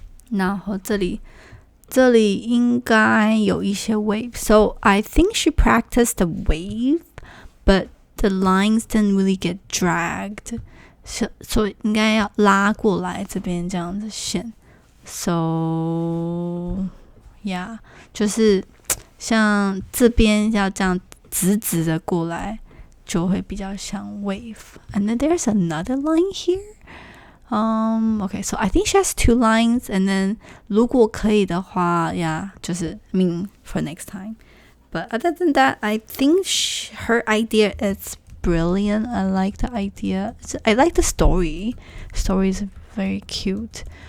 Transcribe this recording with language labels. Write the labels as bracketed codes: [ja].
[zh] 然后这里应该有一些 wave. [en] So I think she practiced the wave, but the lines didn't really get dragged. [zh] So 应该要拉过来这边这样子线。 So yeah, 就是像这边要这样直直的过来，就会比较像 wave. [en] And then there's another line here.Okay, so I think she has 2 lines, and then [zh] 如果可以的话 [en] yeah, 就是 for next time. But other than that, I think her idea is brilliant. I like the idea. I like the story. Story is very cute.